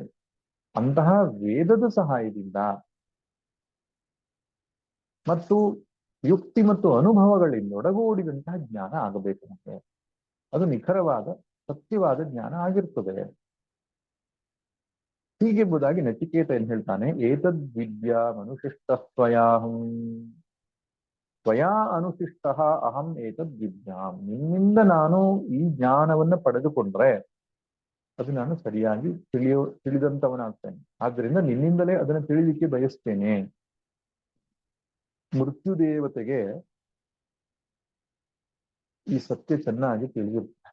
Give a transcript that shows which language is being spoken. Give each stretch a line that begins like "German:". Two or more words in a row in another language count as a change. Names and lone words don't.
Kannada: ಅಂತಹ ವೇದದ ಸಹಾಯದಿಂದ ಮತ್ತು ಯುಕ್ತಿ ಮತ್ತು ಅನುಭವಗಳಿಂದ ಒಡಗೂಡಿದಂತಹ ಜ್ಞಾನ ಆಗಬೇಕು ನಮಗೆ. ಅದು ನಿಖರವಾದ ಸತ್ಯವಾದ ಜ್ಞಾನ ಆಗಿರ್ತದೆ. ಹೀಗೆಂಬುದಾಗಿ ನಚಿಕೇತ ಏನ್ ಹೇಳ್ತಾನೆ,
Sanskrit: ಏತದ್ ವಿದ್ಯಾ ಮನುಶಿಷ್ಟಸ್ತ್ವಯಾಹಂ ತ್ವಯಾ ಅನುಶಿಷ್ಟ ಅಹಂ ಏತದ್ ವಿದ್ಯಾಂ.
Kannada: ನಿನ್ನಿಂದ ನಾನು ಈ ಜ್ಞಾನವನ್ನ ಪಡೆದುಕೊಂಡ್ರೆ ಅದು ನಾನು ಸರಿಯಾಗಿ ತಿಳಿದಂತವನಾಗ್ತೇನೆ. ಆದ್ರಿಂದ ನಿನ್ನಿಂದಲೇ ಅದನ್ನು ತಿಳಿಲಿಕ್ಕೆ ಬಯಸ್ತೇನೆ. ಮೃತ್ಯು ದೇವತೆಗೆ ಈ ಸತ್ಯ ಚೆನ್ನಾಗಿ ತಿಳಿದಿರುತ್ತೆ.